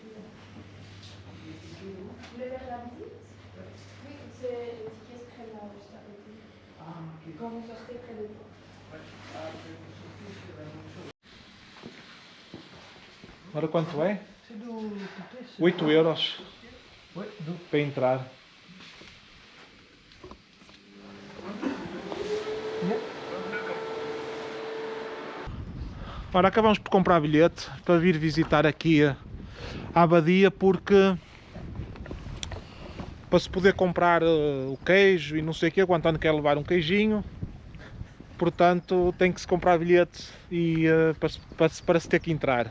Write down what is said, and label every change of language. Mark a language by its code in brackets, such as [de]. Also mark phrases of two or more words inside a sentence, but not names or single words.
[fr] Vous voulez faire la visite? Oui, c'est le ticket se prenne là, juste à côté. Quand vous sortez près de vous. [pt] Ora, quanto é? 8 euros para entrar. Ora, acabamos por comprar bilhete para vir visitar aqui a abadia, porque para se poder comprar o queijo e não sei o que, o António quer levar um queijinho, portanto tem que se comprar bilhete e, para se ter que entrar.